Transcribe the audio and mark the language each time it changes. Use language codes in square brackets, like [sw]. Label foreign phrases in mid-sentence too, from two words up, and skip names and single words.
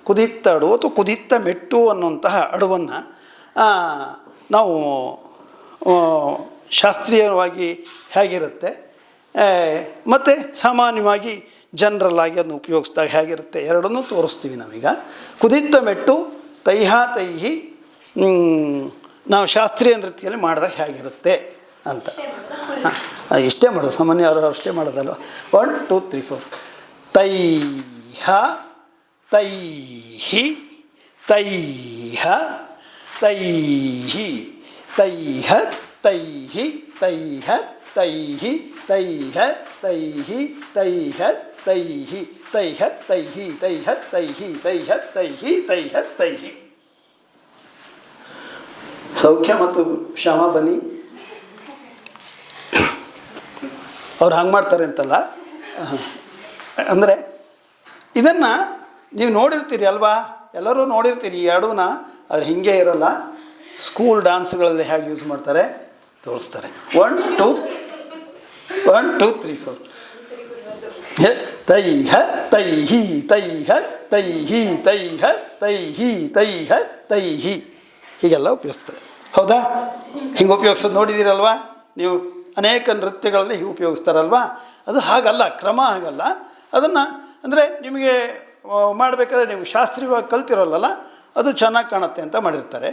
[kn] ಕುದಿತ್ತ ಅಡವು ಅಥವಾ ಕುದಿತ್ತ ಮೆಟ್ಟು ಅನ್ನುವಂತಹ ಅಡವನ್ನು ನಾವು ಶಾಸ್ತ್ರೀಯವಾಗಿ ಹೇಗಿರುತ್ತೆ ಮತ್ತು ಸಾಮಾನ್ಯವಾಗಿ ಜನರಲ್ಲಾಗಿ ಅದನ್ನು ಉಪಯೋಗಿಸಿದಾಗ ಹೇಗಿರುತ್ತೆ ಎರಡನ್ನೂ ತೋರಿಸ್ತೀವಿ ನಾವೀಗ. ಕುದಿತ್ತ ಮೆಟ್ಟು ತೈಹಿ ನಾವು ಶಾಸ್ತ್ರೀಯ ನೃತ್ಯದಲ್ಲಿ ಮಾಡಿದಾಗ ಹೇಗಿರುತ್ತೆ ಅಂತ. ಇಷ್ಟೇ ಮಾಡೋದು, ಸಾಮಾನ್ಯ ಅವರು ಅಷ್ಟೇ ಮಾಡೋದಲ್ವ. 1 2 3 4. ತೈಹ ತೈಹಿ ತೈಹ ತೈಹಿ ತೈಹ ತೈಹಿ ತೈಹ ತೈಹಿ ತೈಹ ತೈಹಿ ತೈಹ ತೈಹಿ ತೈಹ ತೈಹಿ ತೈಹ ತೈಹಿ ತೈಹ ತೈಹಿ ತೈಹ ತೈಹಿ. ಸೌಖ್ಯ ಮತ್ತು ಶ್ಯಾಮ ಬನ್ನಿ. ಅವ್ರು ಹಂಗೆ ಮಾಡ್ತಾರೆ ಅಂತಲ್ಲ, ಅಂದರೆ ಇದನ್ನು ನೀವು ನೋಡಿರ್ತೀರಿ ಅಲ್ವಾ, ಎಲ್ಲರೂ ನೋಡಿರ್ತೀರಿ ಈ ಅಡವನ್ನ. ಆದರೆ ಹೀಗೆ ಇರೋಲ್ಲ. [en] school danceಗಳಲ್ಲಿ [kn] ಹೇಗೆ ಯೂಸ್ ಮಾಡ್ತಾರೆ ತೋರಿಸ್ತಾರೆ. 1 2 3 4. ತೈಹ ತೈಹಿ ತೈಹ ತೈಹಿ ತೈಹ ತೈಹಿ ತೈಹ ತೈಹಿ ಹೀಗೆಲ್ಲ ಉಪಯೋಗಿಸ್ತಾರೆ. ಹೌದಾ? ಹಿಂಗೆ ಉಪಯೋಗಿಸೋದು ನೋಡಿದ್ದೀರಲ್ವಾ ನೀವು? ಅನೇಕ ನೃತ್ಯಗಳಲ್ಲಿ ಹೀಗೆ ಉಪಯೋಗಿಸ್ತಾರಲ್ವಾ? ಅದು ಹಾಗಲ್ಲ, ಕ್ರಮ ಹಾಗಲ್ಲ. ಅದನ್ನು ಅಂದರೆ ನಿಮಗೆ ಮಾಡಬೇಕಾದ್ರೆ ನೀವು ಶಾಸ್ತ್ರೀಯವಾಗಿ ಕಲ್ತಿರೋಲ್ಲ, ಅದು ಚೆನ್ನಾಗಿ ಕಾಣುತ್ತೆ ಅಂತ ಮಾಡಿರ್ತಾರೆ.